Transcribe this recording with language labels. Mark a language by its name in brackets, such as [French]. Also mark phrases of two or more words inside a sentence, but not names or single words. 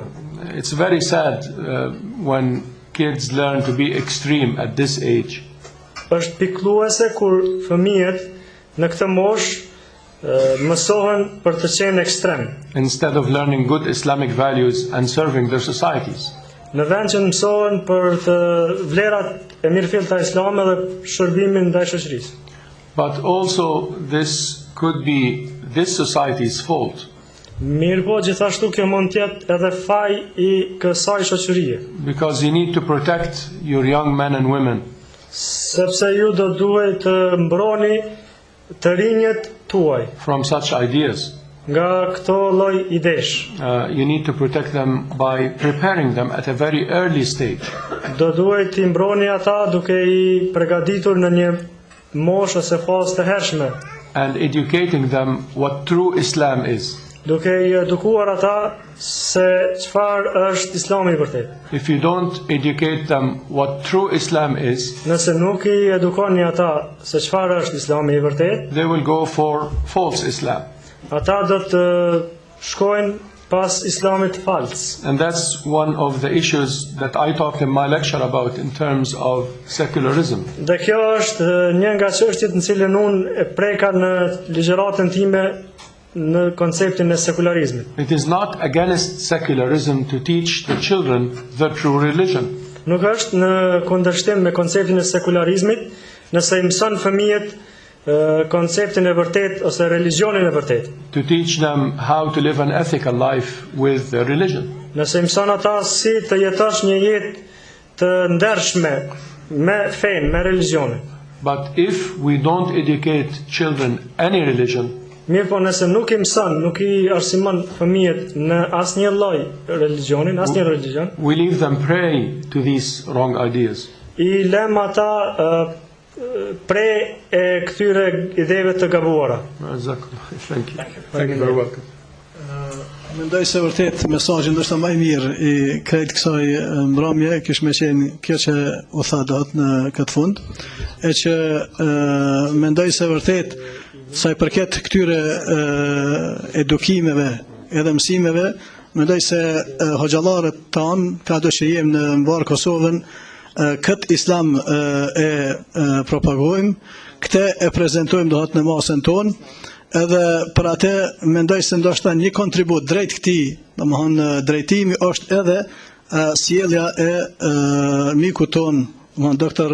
[English] It's very sad when kids learn to be extreme at this age. [Albanian] është pikëlluese kur fëmijët në këtë moshë mësohen për të qenë ekstrem. [English] instead of learning good Islamic values and serving their societies. [Albanian] Në vend që mësohen për të vlerat e mirëfillta islame dhe shërbimin ndaj shoqërisë. [English] But also this could be this society's fault. [Albanian] Mirë po, gjithashtu kjo mund tjetë edhe faj I kësaj shoqërie. [English] Because you need to protect your young men and women [Albanian] Sepse ju do duhet të mbroni të rinjët tuaj [English] from such ideas. [Albanian] nga këto lloj idesh. [English] You need to protect them by preparing them at a very early stage. [Albanian] Do duhet të mbroni ata duke I përgatitur në një moshë ose fazë të hershme. [English] And educating them what true Islam is. [Albanian] Duke I edukuar ata se çfarë është Islami I vërtet. [English] If you don't educate them what true Islam is, [Albanian] Nëse nuk I edukoni ata se çfarë është Islami I vërtet, [English] they will go for false Islam. [Albanian] ata do të shkojnë pas Islamit fals. [English] And that's one of the issues that I talked in my lecture about in terms of secularism. [Albanian] Dhe kjo është një nga çështjet në cilën unë e preka në ligjëratën time në konceptin e sekularizmit. [English] It is not against secularism to teach the children the true religion. [Albanian] Nuk është në kundërshtim me konceptin e sekularizmit nëse I mëson fëmijët konceptin e vërtet ose religionin e vërtet. [English] To teach them how to live an ethical life with their religion. [Albanian] Nëse mëson ata si të jetosh një jetë të ndershme me fen, me religionin. [English] But if we don't educate children any religion, [Albanian] Mirë po nëse nuk I mëson, nuk I arsimon fëmijët në asnjë lloj religionin, asnjë religion, [English] we leave them prey to these wrong ideas. [Albanian] I lëm ata pre e këtyre ideve të gabuara. [English] Thank you. Thank you very welcome. [Albanian] Mendoj se vërtet mesazhi ndoshta më I mirë I krejt kësaj mbrëmje kish më qenë kjo që u tha dot në këtë fund, e që mendoj se vërtet sa I përket këtyre edukimeve edhe mësimeve, mendoj se hoxhallarët tanë, ka do që jem në mbar Kosovën, këtë islam e propagojmë, këtë e prezantojmë dohet në masën tonë, edhe për atë mendoj se ndoshta një kontribut drejt këtij, domethënë drejtimi është edhe sjellja e mikut ton, Dr.